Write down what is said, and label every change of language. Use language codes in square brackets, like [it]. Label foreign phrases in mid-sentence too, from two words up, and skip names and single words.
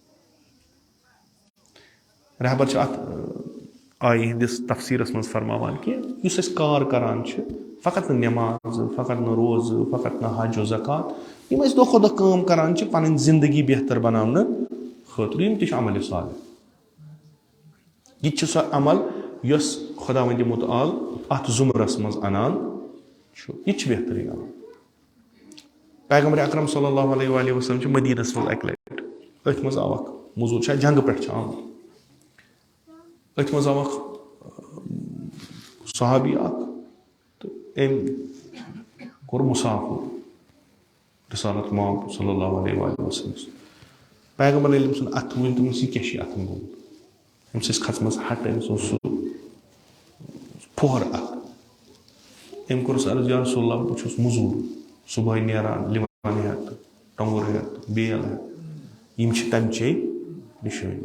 [ks] رہبر چھِ اَتھ آیہِ ہِنٛدِس تفسیٖرس منٛز فرماوان کہِ یُس أسۍ کار کران چھِ, فقط نہٕ نٮ۪مازٕ, فقط نہٕ روزٕ, فقط نہٕ حج و زکات, یِم أسۍ دۄہ کھۄتہٕ دۄہ کٲم کران چھِ پنٕنۍ زندگی بہتر بناونہٕ خٲطرٕ, یِم تہِ چھِ عملِ صالح. یہِ تہِ چھِ سۄ عمل یۄس خۄداوندِ مُتعال اتھ ضُمرس منٛز انان چھُ, یہِ تہِ چھِ بہتریٖن عمل. پیغمبر اکرم [ar] صلی اللہ علیہ وآلہ وسلم [ks] چھِ مدیٖنس منٛز اکہِ لٹہِ, أتھۍ منٛز آو اکھ موضوٗع, شاید جنگہٕ پٮ۪ٹھ چھُ آمُت, أتھۍ منٛز آو اکھ صحابی اکھ تہٕ أمۍ کوٚر مُسافر رسالت ماب [ar] صلی اللہ علیہ وآلہ وسلم. [ks] پیغمبر ییٚلہِ أمۍ سُنٛد اَتھٕ وُچھ دوٚپنس یہِ کیٛاہ چھُے اَتھن گوٚمُت, أمِس ٲسۍ کھژمٕژ ہٹہٕ, أمِس اوس سُہ پھۄہر اکھ. أمۍ کوٚرُس عرض یا رسول اللہ بہٕ چھُس مٔزوٗر, صبحٲے نیران لِوَن ہٮ۪تھ, ٹۄنٛگُر ہٮ۪تھ, بیل ہٮ۪تھ, یِم چھِ تَمچے نِشٲنی.